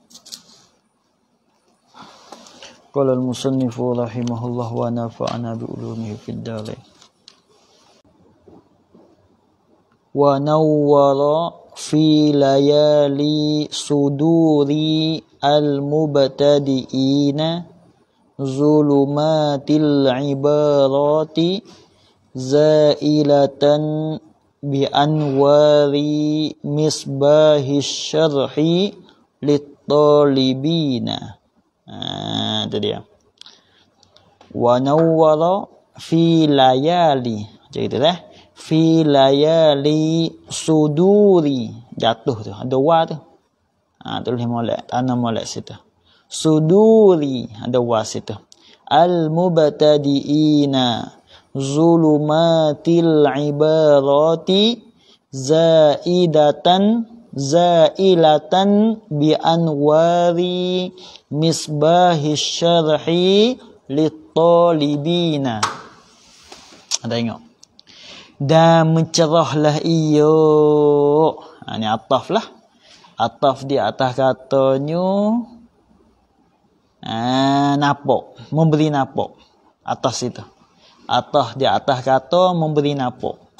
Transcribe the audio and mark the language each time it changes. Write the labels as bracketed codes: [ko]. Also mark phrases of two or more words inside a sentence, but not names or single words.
[ar] قال المصنف رحمه الله ونفعنا بعلومه في الدارين. ونور في ليالي صدور المبتدئين ظلمات العبارة زائلة بأنوار مصباح الشرح للطالبين. [ms] Itu dia. [ar] ونور في ليالي. [ms] Macam itu dah. [ar] في ليالي صدور. [ms] Jatuh tu. Ada wa tu. Tulis molek. Tanam molek situ. Suduri. Ada wa situ. [ar] المبتدئين ظلمات العبارة زائلة بأنوار مصباح الشرح للطالبين. [ms] Ada tengok. Dan mencerahlah iyo. Ini ataf lah. Ataf di atas katanya napok. Memberi napok. Atas itu. Ataf di atas kata memberi napok.